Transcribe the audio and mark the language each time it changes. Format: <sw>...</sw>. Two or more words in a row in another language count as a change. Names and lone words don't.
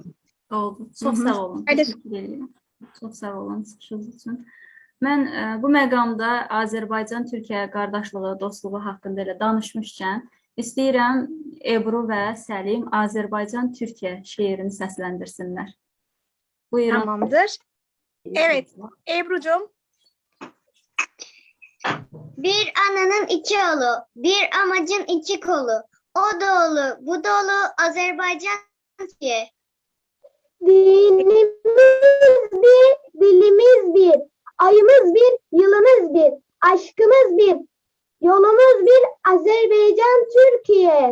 <az>Oldu. Çox sağ olun. Təşəkkür edirəm. Çox sağ olun çıxışınız üçün. Mən bu məqamda Azərbaycan-Türkiyə qardaşlığı, dostluğu haqqında elə danışmışkən, İstəyirəm Ebru və Səlim Azərbaycan-Türkiyə şeirini səsləndirsinlər. Buyurun.</az> <tr>Tamamdır. Evet, Ebru'cum. Bir ananın iki oğlu, bir amacın iki kolu. O dolu, bu dolu Azerbaycan Türkiye. Dinimiz bir, dilimiz bir, ayımız bir, yılımız bir, aşkımız bir, yolumuz bir, Azerbaycan Türkiye.</tr>